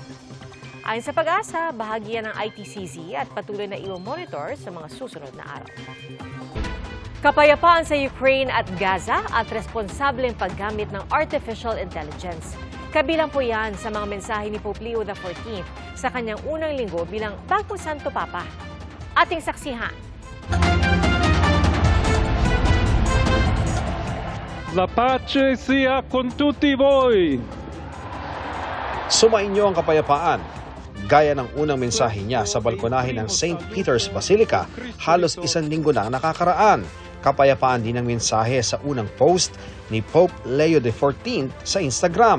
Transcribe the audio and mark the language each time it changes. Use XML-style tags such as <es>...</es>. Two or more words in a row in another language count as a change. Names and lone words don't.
<tl>Ayon sa Pag-asa, bahagi yan ng ITCZ at patuloy na i-monitor sa mga susunod na araw. Kapayapaan sa Ukraine at Gaza at responsableng paggamit ng</tl> <en>artificial intelligence.</en> <tl>Kabilang po yan sa mga mensahe ni Pope Leo XIV sa kanyang unang linggo bilang bagong Santo Papa. Ating saksihan.</tl> <it>La pace sia con tutti voi.</it> <tl>Sumainyo ang kapayapaan. Gaya ng unang mensahe niya sa balkonahe ng St. Peter's Basilica, halos isang linggo na ang nakakaraan. Kapayapaan din ang mensahe sa unang post ni Pope Leo XIV sa Instagram.</tl>